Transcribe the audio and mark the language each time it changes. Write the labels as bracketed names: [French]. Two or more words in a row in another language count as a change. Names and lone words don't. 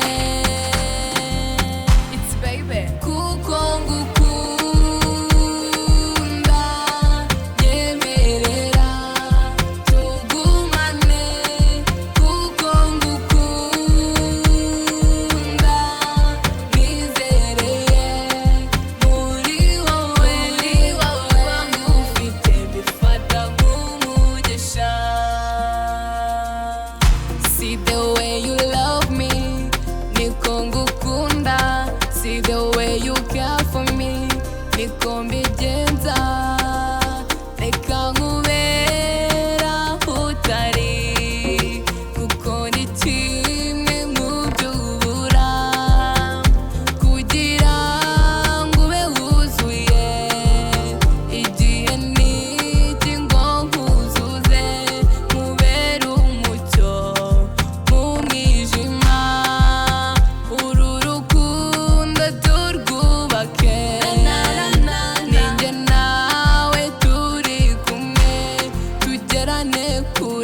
[English] It's baby [Kinyarwanda] kuko ngukunda nyemerera tugumane kuko ngukunda nizereye muri wowe ngufite mbifata nk'umugisha See [English] the way you love me [Kinyarwanda] niko ngukunda [English] See the way you care for me [Kinyarwanda] niko mbigenza reka nkubera utari kuko ni kimwe mu by'ubura kugira ngo ube wuzuye igihe n'iki ngo nkuzuze nkubere umucyo mu mwijima uru rukundo turwubake ninjye nawe turi kumwe tugerane